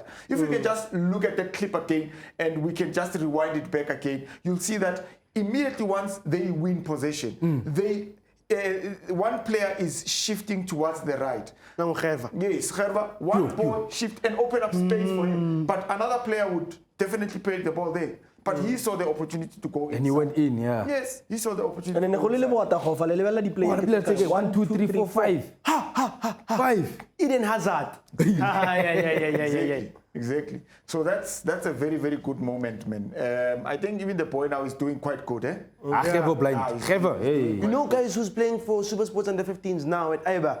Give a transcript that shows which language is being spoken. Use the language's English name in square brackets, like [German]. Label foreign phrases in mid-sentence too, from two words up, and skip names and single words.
[English] If we can just look at that clip again and we can just rewind it back again, you'll see that immediately once they win possession, one player is shifting towards the right. Yes, one ball shift and open up space for him. But another player would definitely play the ball there. But he saw the opportunity to go And he went in, yeah. Yes, he saw the opportunity. [Tswana] And then go le bota go fa le lebella di play. [English] 1, 2, 3, 4, 5. 5. Eden Hazard. Exactly. So that's a very, very good moment, man. I think even the boy now is doing quite good, eh? You know, guys who's playing for Super Sports under 15s now at IBER?